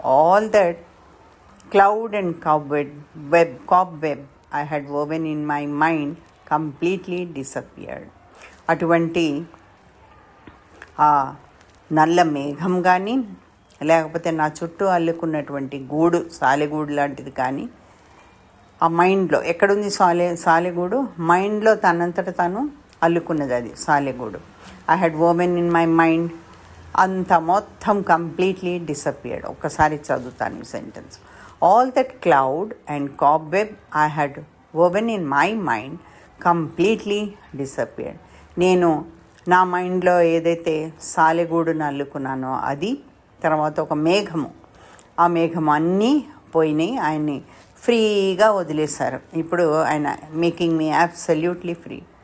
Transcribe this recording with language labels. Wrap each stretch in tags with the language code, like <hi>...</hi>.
<en>All that cloud and cobweb I had woven in my mind completely disappeared.</en> <te>అటువంటి ఆ నల్ల మేఘం కానీ, లేకపోతే నా చుట్టూ అల్లుకున్నటువంటి గూడు, సాలెగూడు లాంటిది కానీ, ఆ మైండ్లో ఎక్కడుంది సాలెగూడు, మైండ్లో తనంతట తను అల్లుకున్నది అది సాలెగూడు.</te> <en>I had woven in my mind.</en> <te>అంత మొత్తం</te> <en>Completely disappeared.</en> <te>ఒక్కసారి చదువుతాను ఈ sentence.</te> <en>All that cloud and cobweb I had woven in my mind completely disappeared.</en> <te>నేను నా మైండ్లో ఏదైతే సాలెగూడును అల్లుకున్నానో అది, తర్వాత ఒక మేఘము, ఆ మేఘము అన్నీ పోయినాయి. ఆయన్ని ఫ్రీగా వదిలేశారు. ఇప్పుడు ఆయన</te> <en>Making me absolutely free.</en>